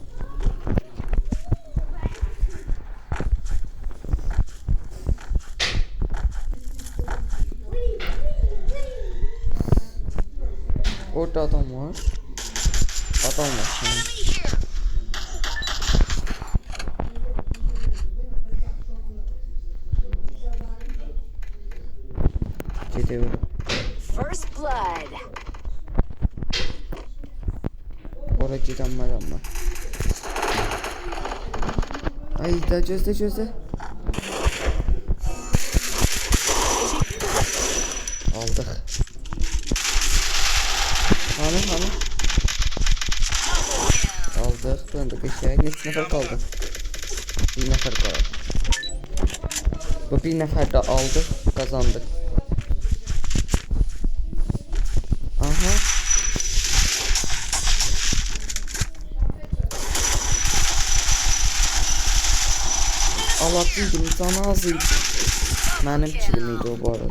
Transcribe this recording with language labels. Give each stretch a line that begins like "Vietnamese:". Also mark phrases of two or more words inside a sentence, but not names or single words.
Turkish: Orada adam var. Gidiyorum.
English: First blood.
Turkish: Oraya giden var ama. Ay da gözde. Aldık. Hani. Aldık. Döndük eşeğe.
Azerbaijani: Neçə nəfər qaldı? Bir nəfər qaldı. Bu bir nəfər də aldı. Kazandık.
Turkish: Aha. Allah'ım canı azıydı. Benim kilimiydi o bu arada.